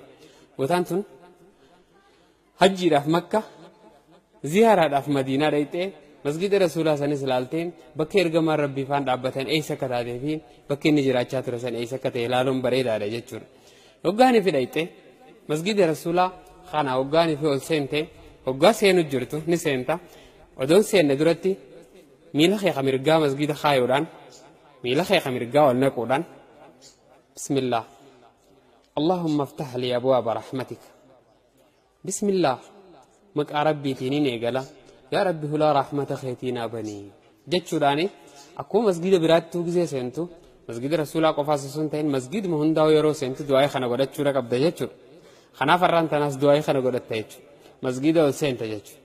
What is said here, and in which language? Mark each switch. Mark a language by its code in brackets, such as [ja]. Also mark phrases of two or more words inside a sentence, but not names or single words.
[om] Bootaan tun hajjiidhaaf Makka ziyaaraadhaaf Madiinaa dhayxee masgida Rasuulaa sanis ilaaltee bakka ergamaan Rabbii faan dhaabbatan eessa akka taatee fi bakki inni jiraachaa ture san eessa akka ta'e ilaaluun bareedaadha jechuudha. Hoggaanii fi dhayxee masgida Rasuulaa kana hoggaanii fi ol seentee hoggaa seenu jirtu ni seenta. Odoon seenne duratti miila kee mirgaa masgida kaayoodhaan miila kee mirgaa ol naquudhaan [ar] بسم الله اللهم افتح لي أبواب رحمتك [om] bismillah maqaa rabbiitiin eegala yaa rabbi hulaa rahmata keetiinaa banii jechuudhaani akkuma masgida biraatti gisee seentu masgida Rasuulaa qofaas osoo hin ta'in masgiduma hundaa'u yeroo seentu du'aa kana godhachuu qabda jechuudha. Kanaaf har'aan tanaas du'aa kana godhatta jechuudha. Masgida ol seenta jechuudha.